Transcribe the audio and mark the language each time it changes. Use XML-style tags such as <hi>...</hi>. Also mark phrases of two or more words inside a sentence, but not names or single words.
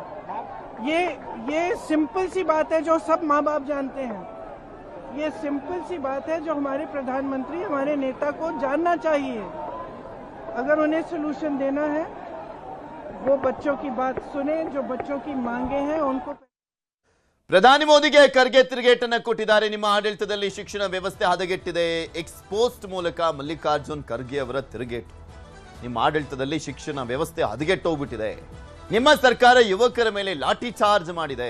<hi>ये सिंपल सी बात है जो सब माँ बाप जानते हैं। ये सिंपल सी बात है जो हमारे प्रधानमंत्री, हमारे नेता को जानना चाहिए। अगर उन्हें सोल्यूशन देना है, वो बच्चों की बात सुने, जो बच्चों की मांगे हैं उनको.</hi> <kn>ಪ್ರಧಾನಿ ಮೋದಿಗೆ ಖರ್ಗೆ ತಿರುಗೇಟನ್ನ ಕೊಟ್ಟಿದ್ದಾರೆ. ನಿಮ್ಮ ಆಡಳಿತದಲ್ಲಿ ಶಿಕ್ಷಣ ವ್ಯವಸ್ಥೆ ಹದಗೆಟ್ಟಿದೆ. ಎಕ್ಸ್ಪೋಸ್ಟ್ ಮೂಲಕ ಮಲ್ಲಿಕಾರ್ಜುನ್ ಖರ್ಗೆ ಅವರ ತಿರುಗೇಟು. ನಿಮ್ಮ ಆಡಳಿತದಲ್ಲಿ ಶಿಕ್ಷಣ ವ್ಯವಸ್ಥೆ ಹದಗೆಟ್ಟೋಗ್ಬಿಟ್ಟಿದೆ. ನಿಮ್ಮ ಸರ್ಕಾರ ಯುವಕರ ಮೇಲೆ ಲಾಠಿ ಚಾರ್ಜ್ ಮಾಡಿದೆ.</kn>